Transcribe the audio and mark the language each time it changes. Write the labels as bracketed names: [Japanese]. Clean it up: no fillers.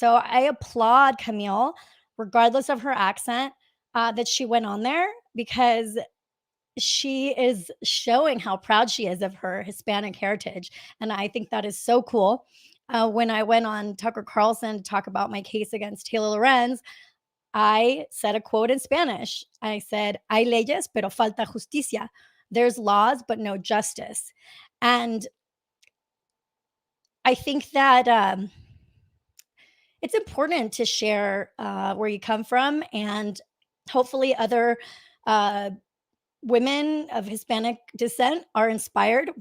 [English] So I applaud Camille, regardless of her accent, that she went on there, because she is showing how proud she is of her Hispanic heritage. And I think that is so cool. When I went on Tucker Carlson to talk about my case against Taylor Lorenz, I said a quote in Spanish. I said, [Spanish] hay leyes, pero falta justicia. [English] There's laws, but no justice. And I think that it's important to share where you come from, and hopefully other women of Hispanic descent are inspired.